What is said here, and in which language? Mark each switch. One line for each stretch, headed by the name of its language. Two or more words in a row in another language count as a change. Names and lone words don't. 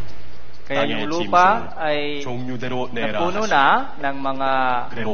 Filipino: Kaya
Korean: 땅의
Filipino: yung lupa
Korean: 짐승을
Filipino: ay
Korean: 종류대로 내라
Filipino: napuno
Korean: 하시니
Filipino: na ng mga
Korean: 그대로